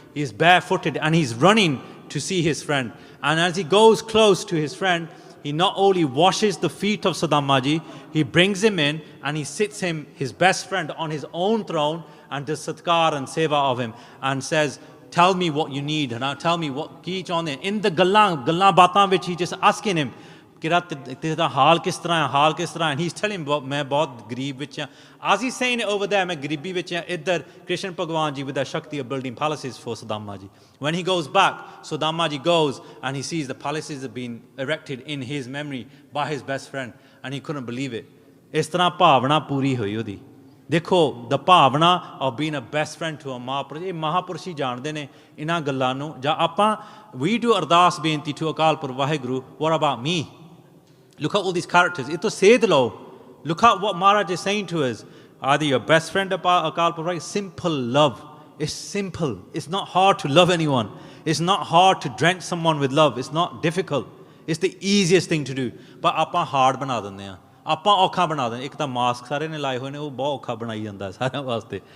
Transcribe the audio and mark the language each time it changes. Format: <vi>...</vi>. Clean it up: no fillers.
<en>He's barefooted and he's running to see his friend. And as he goes close to his friend, he not only washes the feet of Sudama Ji, he brings him in and he sits him, his best friend, on his own throne and does satkar and seva of him and says, tell me what you need and tell me what</en> <pa>ki chaਹੁੰਦੇ. In the ਗੱਲਾਂ ਬਾਤਾਂ</pa> <en>which he just asking him,</en> <pa>ਕਿਰਾ ਤੇਰਾ ਹਾਲ ਕਿਸ ਤਰ੍ਹਾਂ ਹੈ, ਹਾਲ ਕਿਸ ਤਰ੍ਹਾਂ,</pa> <en>and he's telling him,</en> <pa>ਮੈਂ ਬਹੁਤ ਗਰੀਬ ਵਿੱਚ ਹਾਂ.</pa> <en>As he's saying it over there,</en> <pa>ਮੈਂ ਗਰੀਬੀ ਵਿੱਚ ਹਾਂ, ਇੱਧਰ</pa> <en>Krishna Bhagavan Ji with the Shakti of building palaces for Sudama Ji. When he goes back, Sudama Ji goes and he sees the palaces have been erected in his memory by his best friend and he couldn't believe it.</en> <pa>ਇਸ ਤਰ੍ਹਾਂ ਭਾਵਨਾ ਪੂਰੀ ਹੋਈ ਉਹਦੀ. ਦੇਖੋ,</pa> <en>the bhavna of being a best friend to a Mahapurush,</en> <pa>ਇਹ ਮਹਾਪੁਰਸ਼ ਹੀ ਜਾਣਦੇ ਨੇ ਇਹਨਾਂ ਗੱਲਾਂ ਨੂੰ. ਜਾਂ ਆਪਾਂ,</pa> <en>we do ardas benti to Akal Purakh Waheguru, what about me? Look at all these characters. It to say the law. Look at what Maharaj is saying to us. Either your best friend Akal Purva, simple love. It's simple. It's not hard to love anyone. It's not hard to drench someone with love. It's not difficult. It's the easiest thing to do.</en> <pa>But ਆਪਾਂ hard ਬਣਾ ਦਿੰਦੇ ਆ. ਆਪਾਂ ਔਖਾ ਬਣਾ ਦਿੰਦੇ. ਇੱਕ ਤਾਂ ਮਾਸਕ ਸਾਰੇ ਨੇ ਲਾਏ ਹੋਏ ਨੇ, ਉਹ ਬਹੁਤ ਔਖਾ ਬਣਾਈ ਜਾਂਦਾ ਸਾਰਿਆਂ ਵਾਸਤੇ.</pa>